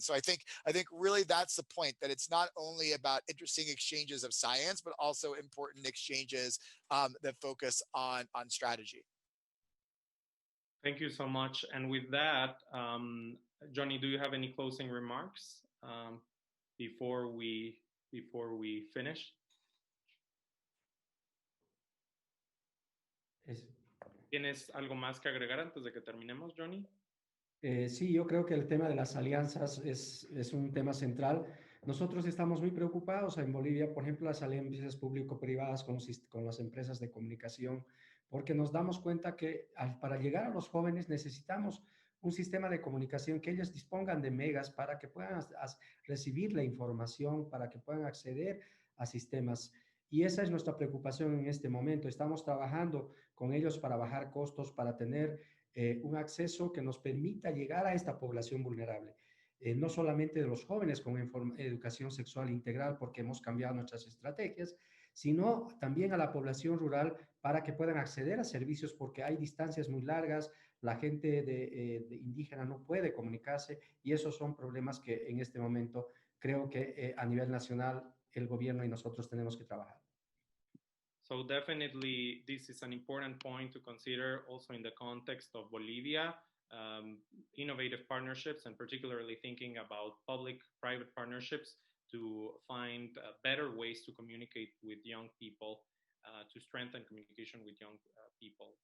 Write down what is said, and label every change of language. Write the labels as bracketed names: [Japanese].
[English] So I think really that's the point, that it's not only about interesting exchanges of science, but also important exchanges that focus on strategy. Thank you so much. And with that, Jhonny, do you have any closing remarks before we finish? [Spanish] ¿Tienes algo más que agregar antes de que terminemos, Jhonny? Sí, yo creo que el tema de las alianzas es un tema central. Nosotros estamos muy preocupados en Bolivia, por ejemplo, las alianzas público-privadas con las empresas de comunicación, porque nos damos cuenta que para llegar a los jóvenes necesitamos un sistema de comunicación que ellos dispongan de megas para que puedan recibir la información, para que puedan acceder a sistemas. Y esa es nuestra preocupación en este momento. Estamos trabajando con ellos para bajar costos, para tener un acceso que nos permita llegar a esta población vulnerable. No solamente de los jóvenes con educación sexual integral, porque hemos cambiado nuestras estrategias, sino también a la población rural para que puedan acceder a servicios, porque hay distancias muy largas, la gente de indígena no puede comunicarse, y esos son problemas que en este momento creo que a nivel nacional el gobierno y nosotros tenemos que trabajar. [English] So definitely this is an important point to consider also in the context of Bolivia, innovative partnerships, and particularly thinking about public-private partnerships to find better ways to communicate with young people, to strengthen communication with young people.